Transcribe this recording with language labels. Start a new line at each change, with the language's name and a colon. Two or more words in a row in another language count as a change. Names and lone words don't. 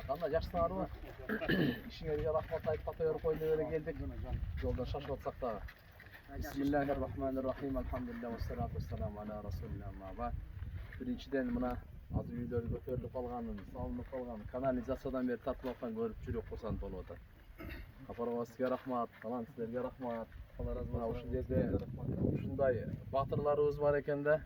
Kyrgyz: жакшысыңарбы? Ишиңерге рахмат айтып ката берип коеюн деп эле келдик. Жолдон шашып атсак дагы.
Arabic: بسم الله الرحمن الرحيم. الحمد لله والصلاة والسلام على رسول الله.
Kyrgyz: Биринчиден мына азыр үйлөр көтөрүлүп калганын, салынып калган канализациядан бери тартып аткан көрүп жүрөк курсант болуп атат. Капарова сизге рахмат, калан сиздерге рахмат. Мына ушул жерде ушундай батырларыбыз бар экен да.